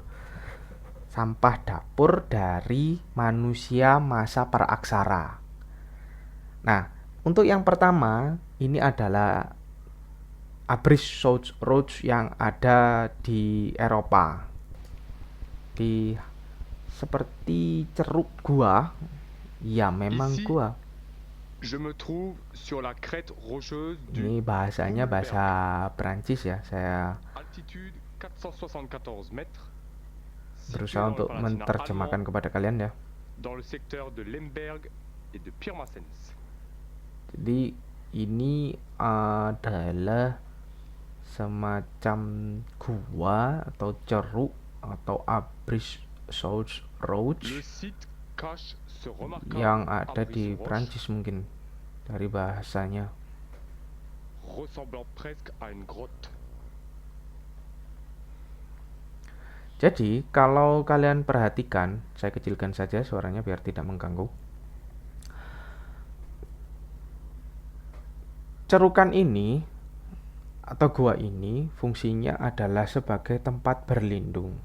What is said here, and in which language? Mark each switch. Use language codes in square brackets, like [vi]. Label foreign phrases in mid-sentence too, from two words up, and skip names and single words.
[id] Sampah dapur dari manusia masa praaksara. Nah, untuk yang pertama ini adalah Abrisch-Source yang ada di Eropa. Seperti ceruk gua. Ya, memang [fr] Ici, [id] gua. [fr] je me trouve sur la crête rocheuse [id] Ini [fr] du [id] bahasanya bahasa [fr] Hulberg. [id] Perancis ya. Saya [fr] Altitude 474 mètres. [id] berusaha [fr] situé [id] untuk [fr] dans le Palatinat [id] menerjemahkan [fr] allemand, [id] kepada kalian ya. [fr] dans le secteur de Lemberg et de Pirmasens. [id] Jadi ini adalah semacam gua atau ceruk atau Abrisch-Source [fr] Le site cache ce remarquable [id] yang ada [fr] abri [id] di [fr] sur roche, [id] Perancis mungkin dari bahasanya. [fr] ressemblant presque à une grotte. [id] Jadi kalau kalian perhatikan, saya kecilkan saja suaranya biar tidak mengganggu. Cerukan ini atau gua ini fungsinya adalah sebagai tempat berlindung.